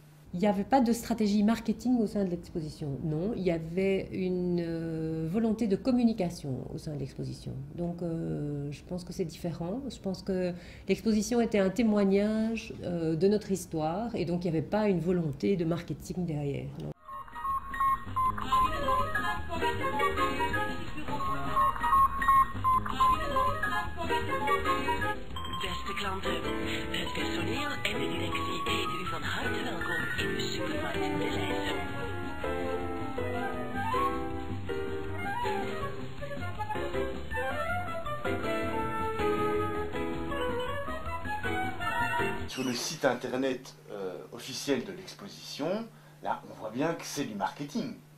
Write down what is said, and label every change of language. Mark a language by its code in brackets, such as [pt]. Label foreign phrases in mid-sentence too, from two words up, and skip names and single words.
[fr] Il n'y avait pas de stratégie marketing au sein de l'exposition, non. Il y avait une volonté de communication au sein de l'exposition. Donc je pense que c'est différent. Je pense que l'exposition était un témoignage de notre histoire et donc il n'y avait pas une volonté de marketing derrière. Non. [nl] Beste klanten, het personeel en de directie heten u van harte welkom in de supermarkt Deleuze. [fr] Sur le site internet officiel de l'exposition, là on voit bien que c'est du marketing.